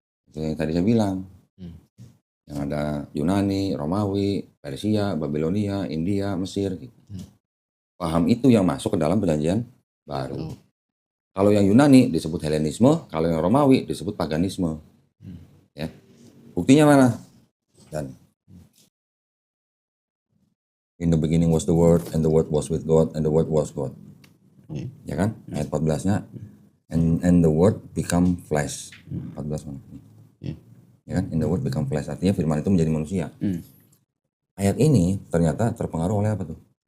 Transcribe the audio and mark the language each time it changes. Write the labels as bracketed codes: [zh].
[id] Itu yang tadi saya bilang. Yang ada Yunani, Romawi, Persia, Babilonia, India, Mesir. Gitu. Paham itu yang masuk ke dalam Perjanjian Baru. Kalau yang Yunani disebut Helenisme, kalau yang Romawi disebut paganisme. Ya. Buktinya mana? [en] Dan in the beginning was the word, and the word was with God, and the word was God. [id] Ya kan? Ayat 14-nya. [en] And the word become flesh. [id] 14 mana? Ya kan? [en] In the word become flesh. [id] Artinya firman itu menjadi manusia. Ayat ini ternyata terpengaruh oleh apa tuh?